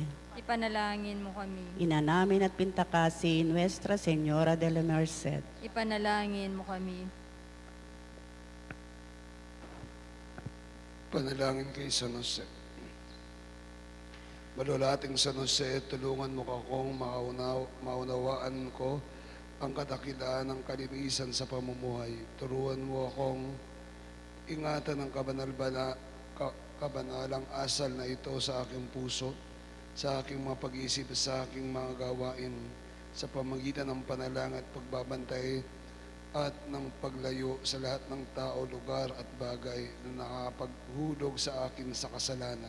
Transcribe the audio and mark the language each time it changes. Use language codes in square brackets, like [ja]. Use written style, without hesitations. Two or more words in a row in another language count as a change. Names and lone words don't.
[tl] Ipanalangin mo kami. Ina namin at Pintakasi, [es] Nuestra, Señora de la Merced. [tl] Ipanalangin mo kami. Panalangin kay San Jose. Malulating San Jose, tulungan mo akong maunawaan ko ang kadakilaan ng kalinisan sa pamumuhay. Turuan mo akong ingatan ng kabanalang asal na ito sa aking puso, sa aking mga pag-iisip, sa aking mga gawain, sa pamagitan ng panalangin at pagbabantay at ng paglayo sa lahat ng tao, lugar at bagay na nakapaghulog sa akin sa kasalanan.